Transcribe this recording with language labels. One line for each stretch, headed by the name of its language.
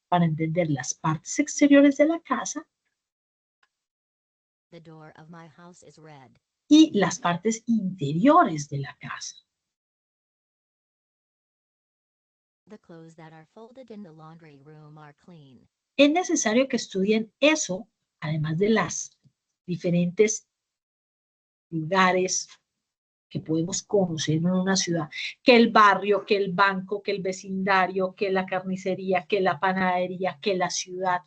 Spanish: para entender las partes exteriores de la casa
English: The door of my house is red.
Spanish: y las partes interiores de la casa.
English: The clothes that are folded in the laundry room are clean.
Spanish: Es necesario que estudien eso, además de las diferentes lugares que podemos conocer en una ciudad, que el barrio, que el banco, que el vecindario, que la carnicería, que la panadería, que la ciudad.